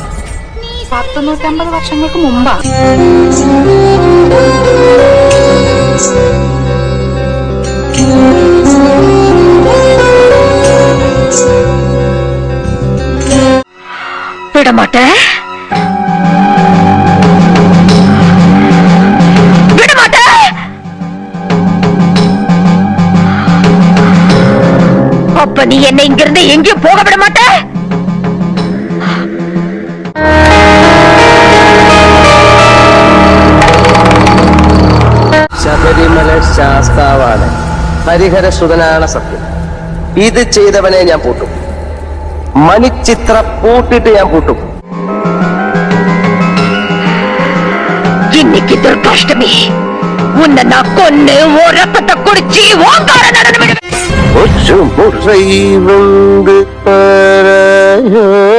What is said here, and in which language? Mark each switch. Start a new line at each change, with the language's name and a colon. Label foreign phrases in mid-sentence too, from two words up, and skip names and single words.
Malayalam: 150 വർഷങ്ങൾക്ക് മുമ്പാ.
Tamil: விடமாட்டே, விடமாட்டே. அப்ப நீ என்ன இங்கிருந்து எங்கேயும் போக விட மாட்ட.
Malayalam: ശബരിമല ശാസ്താവാണ്, ഹരിഹരസുതനാണ് സത്യം. ഇത് ചെയ്തവനെ ഞാൻ പൂട്ടും. മണിച്ചിത്ര പൂട്ടിട്ട് ഞാൻ പൂട്ടും.
Tamil: இன்னைக்கு துர்காஷ்டமி, உன்னை நான் கொன்னு ஓ ரத்தத்தை குடிச்சு ஓங்கார நடனம் விடுவேன்.